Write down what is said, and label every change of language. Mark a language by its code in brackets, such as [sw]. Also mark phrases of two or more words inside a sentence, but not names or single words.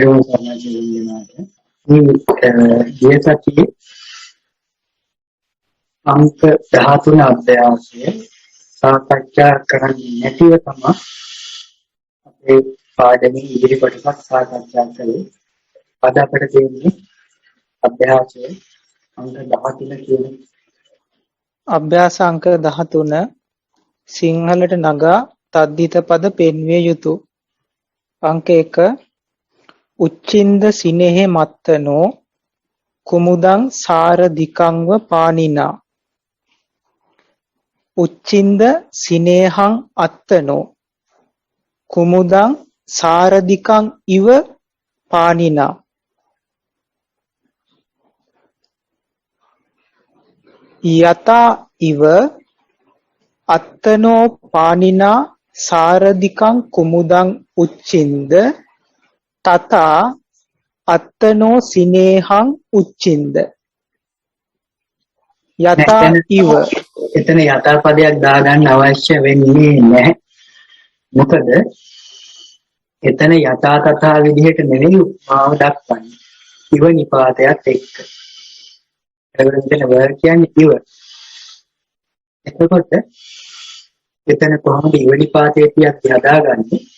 [si] කරන ජීවිතනාට මේ සතියේ අංක 13 අධ්‍යයනය සාකච්ඡා කරන්නේ නැතිව තමයි අපේ පාඩමේ ඉදිරි කොටසක් සාකච්ඡා කරේ. අද අපිට දෙන්නේ අභ්‍යාසයේ අංක 13 කියන අභ්‍යාස අංක 13 සිංහලට නගා තද්දිත පද පෙන්විය යුතු. [pi] අංක 1 උච්චින්ද සිනෙහෙ මත්තනෝ කුමුදං සාරධිකංව පානිනා. උච්චින්ද සිනේහං අත්තනෝ කුමුදං සාරධිකං ඉව පානිනා. යතා ඉව අත්තනෝ පානිනා සාරධිකං කුමුදං උච්චින්ද තතා අත්තනෝ සිනේහං උච්චින්ද. යතා ඉව [si] එතන යථා පදයක් දාගන්න අවශ්‍ය වෙන්නේ නැහැ. මොකද එතන යථා තථා විදිහට නෙවෙයි උපමාව දක්වන්නේ. ඉව නිපාතයත් එක්ක. ඒකට මෙතන වර්ග කියන්නේ ඉව. එතකොට එතන කොහොමද ඉව නිපාතයේ තියක් හදාගන්නේ?